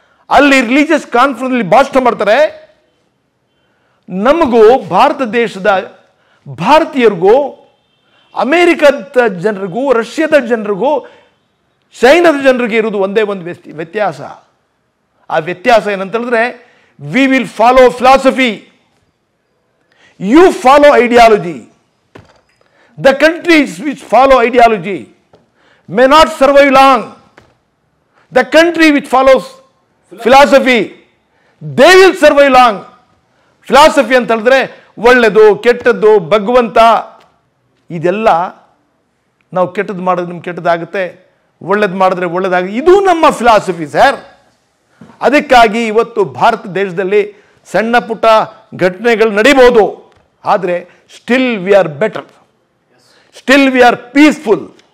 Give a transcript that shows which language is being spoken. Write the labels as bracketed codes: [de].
[kn] ಅಲ್ಲಿ ರಿಲಿಜಿಯಸ್ ಕಾನ್ಫರೆನ್ಸ್ನಲ್ಲಿ ಭಾಷಣ ಮಾಡ್ತಾರೆ. ನಮಗೂ ಭಾರತ ದೇಶದ ಭಾರತೀಯರಿಗೂ, ಅಮೇರಿಕದ ಜನರಿಗೂ, ರಷ್ಯಾದ ಜನರಿಗೂ, ಚೈನಾದ ಜನರಿಗೆ ಇರೋದು ಒಂದೇ ಒಂದು ವ್ಯತ್ಯಾಸ. ಆ ವ್ಯತ್ಯಾಸ ಏನಂತ ಹೇಳಿದ್ರೆ, [en] We will follow philosophy, you follow ideology. The countries which follow ideology may not survive long. The country which follows philosophy, they will survive long. [kn] Philosophy ಅಂತ ಹೇಳಿದ್ರೆ ಒಳ್ಳೆಯದು, ಕೆಟ್ಟದ್ದು, ಭಗವಂತ, ಇದೆಲ್ಲ ನಾವು ಕೆಟ್ಟದ್ದು ಮಾಡಿದ್ರೆ ನಿಮ್ಗೆ ಕೆಟ್ಟದಾಗುತ್ತೆ, ಒಳ್ಳೇದು ಮಾಡಿದ್ರೆ ಒಳ್ಳೇದಾಗುತ್ತೆ. ಇದು ನಮ್ಮ ಫಿಲಾಸಫಿ ಸರ್. ಅದಕ್ಕಾಗಿ ಇವತ್ತು ಭಾರತ ದೇಶದಲ್ಲಿ ಸಣ್ಣ ಪುಟ್ಟ ಘಟನೆಗಳು ನಡೀಬಹುದು, ಆದರೆ [en] Still we are better, still we are peaceful.